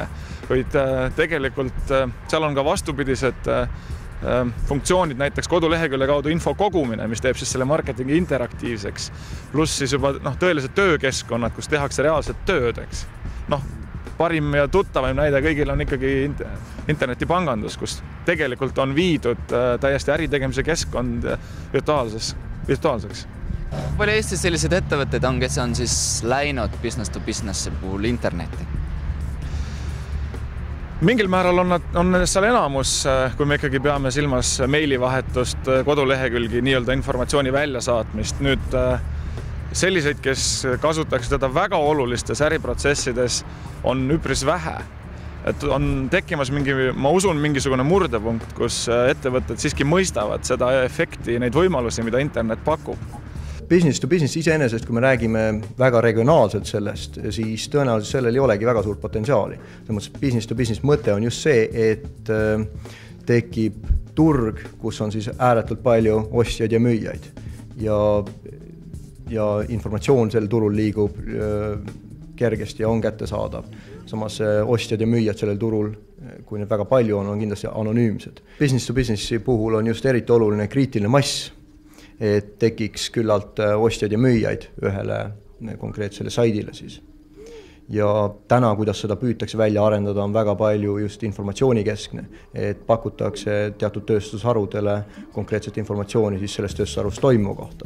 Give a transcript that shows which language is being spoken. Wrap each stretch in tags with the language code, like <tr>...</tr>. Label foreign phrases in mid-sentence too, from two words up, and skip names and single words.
<et>Kuid tegelikult seal on ka vastupidised funktsioonid, näiteks kodulehekülje kaudu info kogumine, mis teeb siis selle marketingi interaktiivseks, pluss siis juba tõelised töökeskkonnad, kus tehakse reaalset tööd, eks. Parim ja tuttavaim näide kõigil on ikkagi internetipangandus, kus tegelikult on viidud täiesti äritegemise keskkond virtuaalseks. Palju Eestis sellised ettevõtted on, kes on siis läinud</et> <en>business to business</en> <et>puhul internetti? Mingil määral on seal enamus, kui me ikkagi peame silmas meilivahetust, kodulehekülgi, nii-öelda informatsiooni väljasaatmist. Nüüd selliseid, kes kasutaks seda väga olulistes äriprotsessides, on üpris vähe. Et on tekkimas ma usun, mingisugune murdepunkt, kus ettevõtted siiski mõistavad seda efekti, neid võimalusi, mida internet pakub.</et> <en>Business to business</en> <et>iseenesest, kui me räägime väga regionaalselt sellest, siis tõenäoliselt sellel ei olegi väga suurt potentsiaali.</et> <en>Business to business</en> <et>mõte on just see, et tekib turg, kus on siis ääretult palju ostjaid ja müüjaid. Ja informatsioon sel turul liigub kergesti ja on kättesaadav. Samas ostjad ja müüjad sellel turul, kui need väga palju on kindlasti anonüümsed.</et> <en>Business to businessi</en> <et>puhul on just eriti oluline kriitiline mass, et tekiks küllalt ostjaid ja müüjaid ühele konkreetsele saidile siis. Ja täna, kuidas seda püütakse välja arendada, on väga palju just informatsioonikeskne, et pakutakse teatud tööstusharudele konkreetset informatsiooni siis sellest tööstusharust toimu kohta.</et>